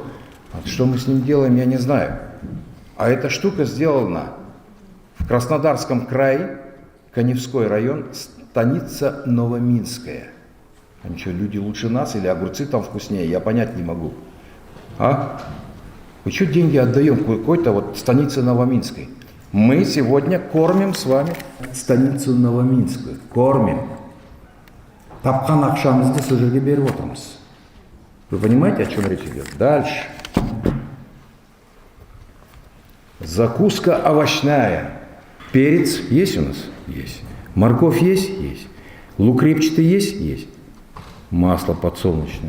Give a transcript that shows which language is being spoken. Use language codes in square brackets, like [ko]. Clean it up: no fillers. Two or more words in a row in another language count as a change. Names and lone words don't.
[ru] А что мы с ним делаем, я не знаю. А эта штука сделана в Краснодарском крае, Каневской район, станица Новоминская. А что, люди лучше нас или огурцы там вкуснее, я понять не могу. А? Мы что деньги отдаем какой-то вот станице Новоминской? Мы сегодня кормим с вами станицу Новоминскую. Кормим. [kk] Тапқан ақшамызды сол жерге беріп отырмыз. [ru] Вы понимаете, о чем речь идет? Дальше. Закуска овощная. Перец есть у нас? Есть. Морковь есть? Есть. Лук репчатый есть? Есть. Масло подсолнечное.